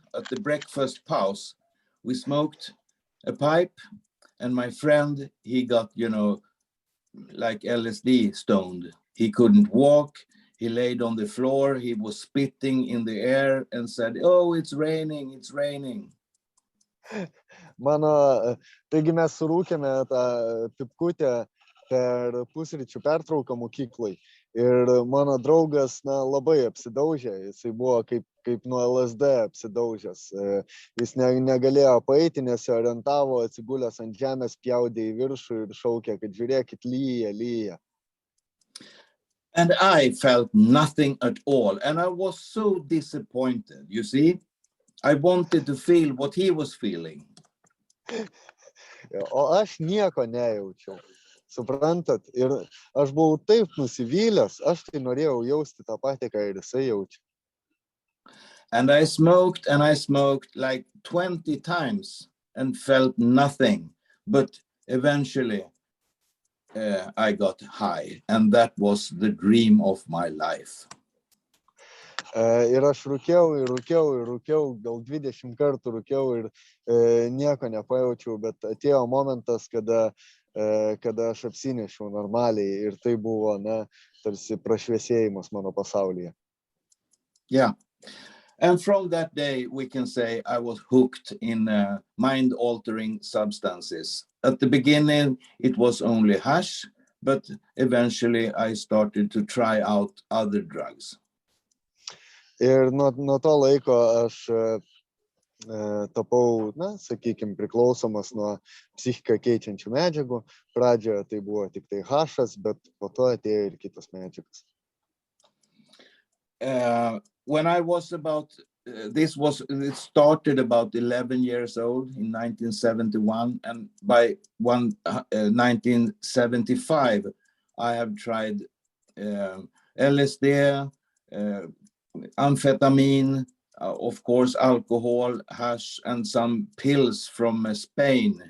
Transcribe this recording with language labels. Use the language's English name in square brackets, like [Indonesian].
[English] At the breakfast pause, we smoked a pipe, and my friend, he got, like LSD stoned. He couldn't walk. He laid on the floor. He was spitting in the air and said, "Oh, it's raining, it's raining." [Lithuanian] Taigi mes surūkėme tą pipkutę per pusryčių pertrauką mokyklai. Ir mano draugas labai apsidaužė, jisai buvo kaip nuo LSD apsidaužęs. Jis negalėjo paeiti, nesiorientavo, atsigulęs ant žemės, pjaudė į viršų ir šaukė, kad žiūrėkit, lyja. [English] And I felt nothing at all. And I was so disappointed, you see. I wanted to feel what he was feeling. [Lithuanian] O aš nieko nejaučiau. Suprantat? Ir aš buvau taip nusivylęs, aš tai norėjau jausti tą patį, ką ir jisai jaučia. [English] And I smoked like 20 times and felt nothing. But eventually I got high, and that was the dream of my life. [Lithuanian] Ir aš rūkiau, gal 20 kartų rūkiau ir nieko nepajaučiau, bet atėjo momentas, kada aš apsinešiau normaliai ir tai buvo, tarsi prašviesėjimas mano pasaulyje. [English] Yeah. And from that day, we can say I was hooked in mind-altering substances. At the beginning, it was only hash, but eventually I started to try out other drugs. [Lithuanian] Ir nuo to laiko aš tapau, sakykime, priklausomas nuo psichiką keičiančių medžiagų. Pradžioje tai buvo tik tai hašas, bet po to atėjo ir kitos medžiagos. [English] When I was it started about 11 years old in 1971, and by 1975, I have tried LSD, amphetamine, of course, alcohol, hash, and some pills from Spain.